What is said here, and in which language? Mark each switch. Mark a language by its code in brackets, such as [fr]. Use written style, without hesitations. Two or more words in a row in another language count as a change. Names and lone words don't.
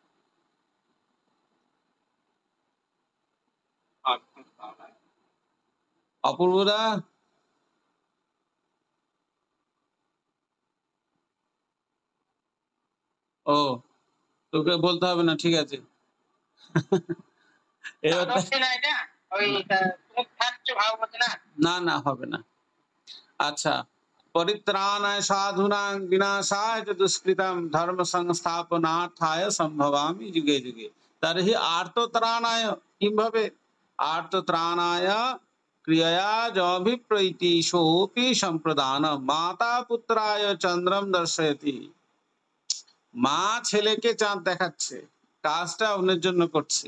[bn] অপূর্বদা, ও তোকে বলতে হবে না, ঠিক আছে। না না, হবে না। আচ্ছা, [sa] পরিত্রাণায় সাধুনাং বিনাশায় চ দুষ্কৃতম ধর্ম সংস্থাপনার্থায় সম্ভবামি যুগে যুগে। তর্হি আর্তত্রাণায় কিভাবে? আর্তত্রাণায় ক্রিয়য়া যভিপ্রৈতি সোপি সম্প্রদান মাতা পুত্রায় চন্দ্রম দর্শয়তি। [bn] মা ছেলেকে চাঁদ দেখাচ্ছে, কাজটা অন্যের জন্য করছে।